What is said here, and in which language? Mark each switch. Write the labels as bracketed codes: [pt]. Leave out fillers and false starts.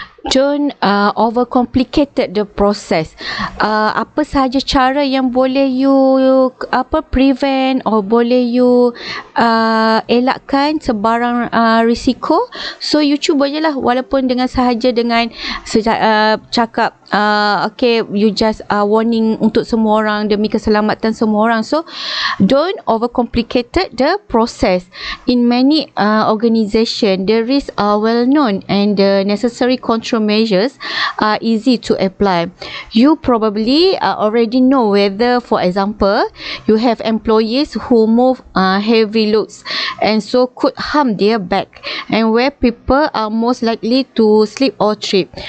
[en] Don't overcomplicated the process. [ms] Apa sahaja cara yang boleh you prevent or boleh you elakkan sebarang risiko, so you cuba je lah, walaupun dengan sahaja dengan cakap okay, you just warning untuk semua orang demi keselamatan semua orang. [en] So don't overcomplicated the process. In many organisation, the risks are well known and the necessary control measures are easy to apply. You probably already know whether, for example, you have employees who move heavy loads and so could harm their back, and where people are most likely to slip or trip.